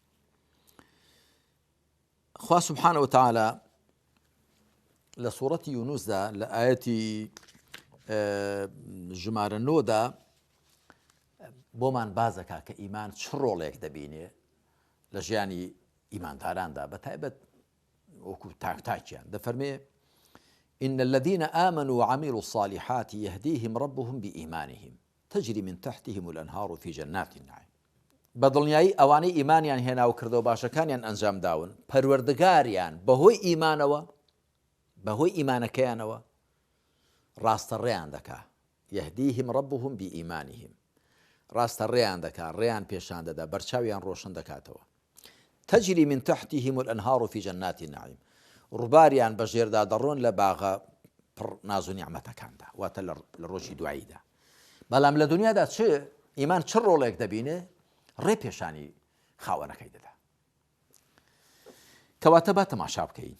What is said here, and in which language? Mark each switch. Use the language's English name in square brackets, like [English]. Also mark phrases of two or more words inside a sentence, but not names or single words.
[Central Kurdish] خوا [Arabic] سبحانه وتعالى [Central Kurdish] لە سوورەتی یونوسدا لە ئاەتی ژمارە 9دا بۆمان باز دەکا کە ئیمان چ ڕۆڵێک دەبینێ لە ژیانی ئیمانداراندا، بەتایبەت وەکو تاکتاکیان. [Arabic] دەفەرمێ إن الذين آمنوا وعملوا الصالحات يهديهم ربهم بإيمانهم تجري من تحتهم الأنهار في جنات النعيم. [Central Kurdish] بەدڵنیایی ئەوانەی ئیمانیان هێنا و کردەوە باشەکانیان ئەنجام داون، پەروەردگاریان بەهۆی ئیمانەوە، بەهۆی ئیمانەکەیانەوە ڕاستەڕێیان دەکا. [Arabic] يهديهم ربهم بإيمانهم، [Central Kurdish] ڕاستەڕێیان دەکا، ڕێیان پێشان دەدا، بەرچاویان ڕۆشن دەکاتەوە. [Arabic] تجري من تحتهم الأنهار في جنات النعيم، [Central Kurdish] ڕووباریان بەژێردا دەڕۆن لە باغە پڕ ناز و نیعمەتەکاندا، واتە لە ڕۆژی دواییدا. بەڵام لە دنیادا ئیمان چ ڕۆڵێک دەبینێ؟ ڕێ پێشانی خاوەنەکەی دەدا. کەواتە با تەماشا بکەین.